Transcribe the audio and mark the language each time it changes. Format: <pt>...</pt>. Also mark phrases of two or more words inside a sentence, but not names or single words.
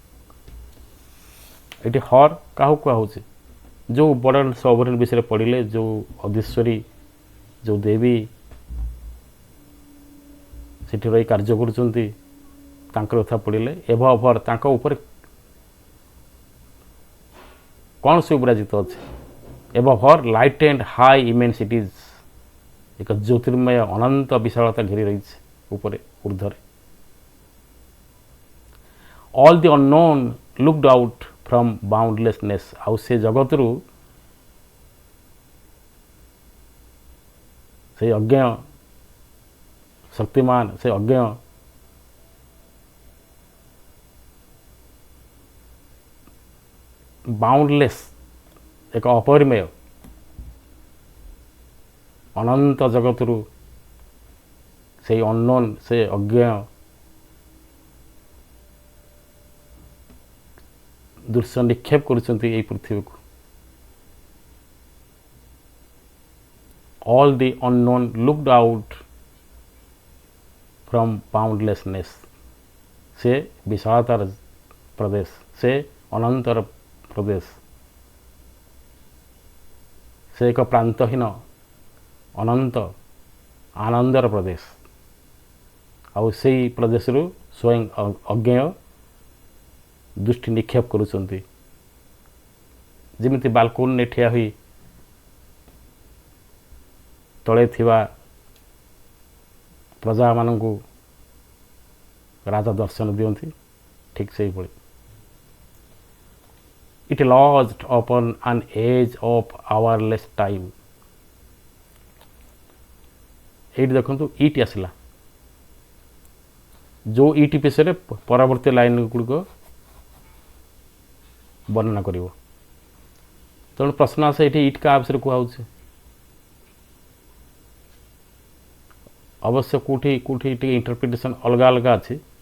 <or>ଏଠି ହର୍ କାହାକୁ କୁହାହେଉଛି, ଯେଉଁ ବଡ଼ ସବରିନ୍ ବିଷୟରେ ପଢ଼ିଲେ, ଯେଉଁ ଅଧୀଶ୍ୱରୀ, ଯେଉଁ ଦେବୀ ସେଠି ରହି କାର୍ଯ୍ୟ କରୁଛନ୍ତି, ତାଙ୍କର କଥା ପଢ଼ିଲେ</or> <en>above her,</en> <or>ତାଙ୍କ ଉପରେ କ'ଣ ସବୁ ବିରାଜିତ ଅଛି।</or> <en>above her light and high immensities,</en> <or>ଏକ ଜ୍ୟୋତିର୍ମୟ ଅନନ୍ତ ବିଶାଳତା ଘେରି ରହିଛି ଉପରେ, ଉର୍ଦ୍ଧ୍ୱରେ।</or> <en>all the unknown looked out from boundlessness</en> <or>ଆଉ ସେ ଜଗତରୁ ସେ ଅଜ୍ଞ ଶକ୍ତିମାନ ସେ ଅଜ୍ଞ ବାଉଣ୍ଡଲେସ୍ ଏକ ଅପରିମେୟ ଅନନ୍ତ ଜଗତରୁ ସେଇ ଅନନୋନ୍ ସେ ଅଜ୍ଞ ଦୃଶ୍ୟ ନିକ୍ଷେପ କରୁଛନ୍ତି ଏହି ପୃଥିବୀକୁ</or> <en>all the unknown looked out from boundlessness</en> <or>ସେ ବିଶାଳତାର ପ୍ରଦେଶ ସେ ଅନନ୍ତର ପ୍ରଦେଶ ସେ ଏକ ପ୍ରାନ୍ତହୀନ ଅନନ୍ତ ଆନନ୍ଦର ପ୍ରଦେଶ ଆଉ ସେଇ ପ୍ରଦେଶରୁ ସ୍ୱୟଂ ଅଜ୍ଞେୟ ଦୃଷ୍ଟି ନିକ୍ଷେପ କରୁଛନ୍ତି ଯେମିତି ବାଲକୋନିରେ ଠିଆ ହୋଇ ତଳେ ଥିବା ପ୍ରଜାମାନଙ୍କୁ ରାଜା ଦର୍ଶନ ଦିଅନ୍ତି ଠିକ୍ ସେହିଭଳି</or> <en>it lodged upon an edge of hourless time</en> <or>ଏଇଠି ଦେଖନ୍ତୁ ଇଟ୍ ଆସିଲା ଯେଉଁ ଇଟ୍ ବିଷୟରେ ପରବର୍ତ୍ତୀ ଲାଇନ୍ ଗୁଡ଼ିକ ବର୍ଣ୍ଣନା କରିବ ତେଣୁ ପ୍ରଶ୍ନ ଆସେ ଏଠି ଇଟ୍ କାହା ବିଷୟରେ କୁହାହେଉଛି ଅବଶ୍ୟ କେଉଁଠି କେଉଁଠି ଟିକେ ଇଣ୍ଟରପ୍ରିଟେସନ୍ ଅଲଗା ଅଲଗା ଅଛି</or>